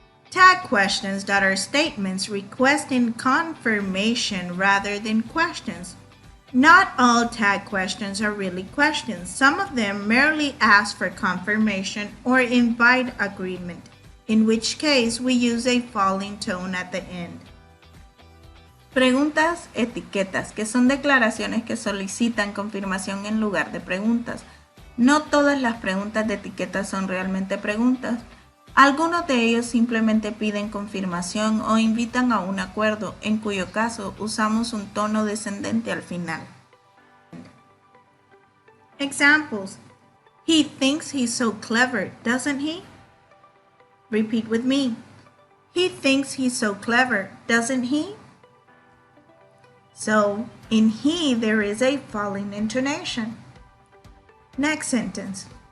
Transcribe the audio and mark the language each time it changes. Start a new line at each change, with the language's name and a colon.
English: Tag questions that are statements requesting confirmation rather than questions. Not all tag questions are really questions. Some of them merely ask for confirmation or invite agreement, in which case we use a falling tone at the end.
Spanish: Preguntas etiquetas, que son declaraciones que solicitan confirmación en lugar de preguntas. No todas las preguntas de etiqueta son realmente preguntas. Algunos de ellos simplemente piden confirmación o invitan a un acuerdo, en cuyo caso usamos un tono descendente al final.
English: Examples. He thinks he's so clever, doesn't he? Repeat with me. He thinks he's so clever, doesn't he? So, in he, there is a falling intonation. Next sentence.